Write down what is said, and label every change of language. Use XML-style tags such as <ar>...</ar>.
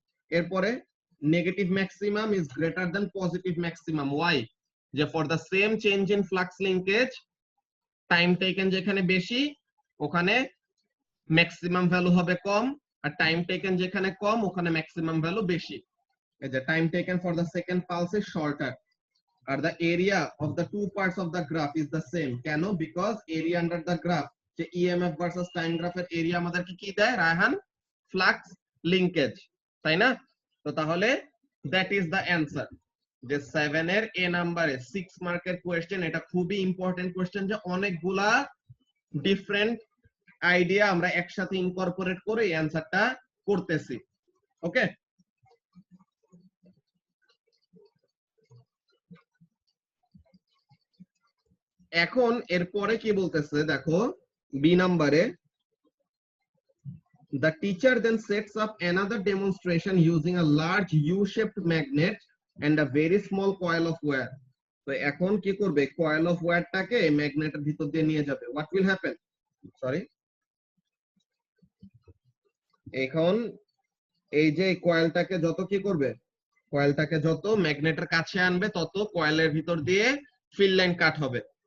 <bn>এরপরে</bn> <en>negative maximum is greater than positive maximum, Y,</en> <bn>যে for the same change in flux linkage time taken যেখানে বেশি ওখানে maximum value হবে কম, আর time taken যেখানে কম ওখানে ম্যাক্সিমাম ভ্যালু বেশি।</bn> <en>The time taken for the second pulse is shorter, or the area of the two parts of the graph is the same.</en> <bn>কেন?</bn> <en>Because area under the graph,</en> <bn>যে EMF versus time graph এর area আমাদেরকে কি দেয় Raihan, flux linkage, তাই না? তো তাহলে</bn> <en>that is the answer।</en> <bn>যে 7 এর এ নাম্বারে 6 মার্কের কোশ্চেন, এটা খুবই ইম্পর্টেন্ট কোশ্চেন, যে অনেকগুলা ডিফারেন্ট আইডিয়া আমরা একসাথে ইনকর্পোরেট করে এই অ্যানসারটা করতেছি। ওকে, এখন এরপরে কি বলতেছে দেখো, বি নাম্বারে,</bn> <en>the teacher then sets up another demonstration using a large U-shaped magnet and a very small coil of wire।</en> <bn>তো এখন কি করবে, coil of wireটাকে ম্যাগনেটের ভিতর দিয়ে নিয়ে যাবে।</bn> <en>what will happen,</en> <bn>সরি, এখন এই যে কয়েলটাকে যত কি করবে, কয়েলটাকে যত ম্যাগনেটের কাছে আনবে তত কয়েলের ভিতর দিয়ে ফিল্ড লাইন কাট হবে।</bn>